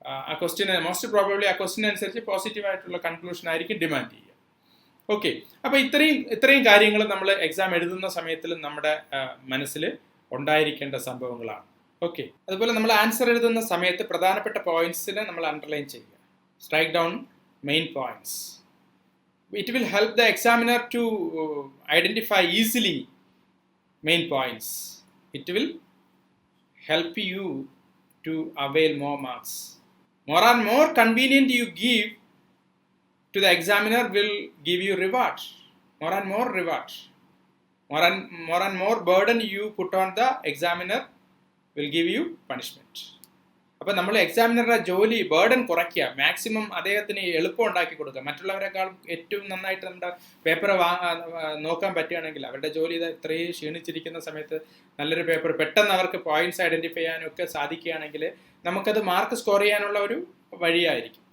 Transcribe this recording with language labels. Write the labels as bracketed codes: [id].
[ml] ആ question most probably ആ question അനുസരിച്ച് പോസിറ്റീവായിട്ടുള്ള കൺക്ലൂഷൻ ആയിരിക്കും ഡിമാൻഡ് ചെയ്യുക. ഓക്കെ, അപ്പോൾ ഇത്രയും കാര്യങ്ങൾ നമ്മൾ എക്സാം എഴുതുന്ന സമയത്തിൽ നമ്മുടെ മനസ്സിൽ ഉണ്ടായിരിക്കേണ്ട സംഭവങ്ങളാണ്. ഓക്കെ, അതുപോലെ നമ്മൾ ആൻസർ എഴുതുന്ന സമയത്ത് പ്രധാനപ്പെട്ട പോയിന്റ്സിനെ നമ്മൾ അണ്ടർലൈൻ ചെയ്യുക. [en] Strike down main points. It will help the examiner to identify easily main points. It will help you to avail more marks. More and more convenient you give to the examiner will give you reward. More and more reward. More and more burden you put on the examiner will give you punishment. [ml] അപ്പോൾ നമ്മൾ എക്സാമിനറുടെ ജോലി burden കുറയ്ക്കുക, maximum അദ്ദേഹത്തിന് എളുപ്പം ഉണ്ടാക്കി കൊടുക്കുക. മറ്റുള്ളവരെക്കാളും ഏറ്റവും നന്നായിട്ട് നമ്മുടെ പേപ്പർ നോക്കാൻ പറ്റുകയാണെങ്കിൽ, അവരുടെ ജോലി ഇത്രയും ക്ഷീണിച്ചിരിക്കുന്ന സമയത്ത് നല്ലൊരു പേപ്പർ പെട്ടെന്ന് അവർക്ക് പോയിന്റ്സ് ഐഡൻറ്റിഫൈ ചെയ്യാനും ഒക്കെ സാധിക്കുകയാണെങ്കിൽ നമുക്കത് മാർക്ക് സ്കോർ ചെയ്യാനുള്ള ഒരു വഴിയായിരിക്കും.